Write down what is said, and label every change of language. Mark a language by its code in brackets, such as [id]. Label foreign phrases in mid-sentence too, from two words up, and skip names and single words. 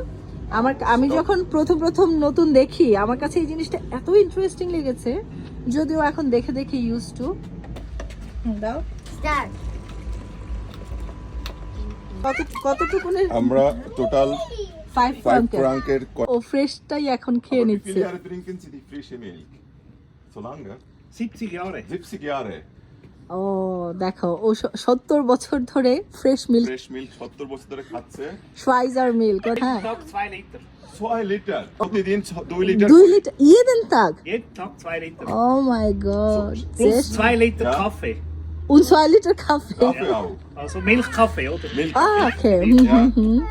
[bn] আমি যখন প্রথম নতুন দেখি, আমার কাছে এই জিনিসটা এত ইন্টারেস্টিং লেগেছে, যদিও এখন দেখে দেখে [en] used to. [bn] দাও স্টার্ট। কতটুকু আমরা টোটাল 5 5 ফ্রাঙ্কের। ফ্রাঙ্কের ও ফ্রেশটাই এখন খেয়ে নিচ্ছে। [de] trinken Sie die frische Milch? So lange? 70 Jahre. 70 Jahre. [bn] ও দেখো, ও 70 বছর ধরে [en] fresh milk, fresh milk [bn] 70 বছর ধরে খাচ্ছে। Schweizer মিল্ক। হ্যাঁ, [de] Tag 2 Liter. [bn] 2 লিটার প্রতিদিন, 2 লিটার [de] 2 লিটার jeden Tag? Jeden Tag 2 Liter. [en] Oh my God. [de] Plus 2 Liter Ja. Kaffee. Und 2 Liter Kaffee. Kaffee auch. Also Milchkaffee, oder? Milch. Ah, okay. Ja. Mhm.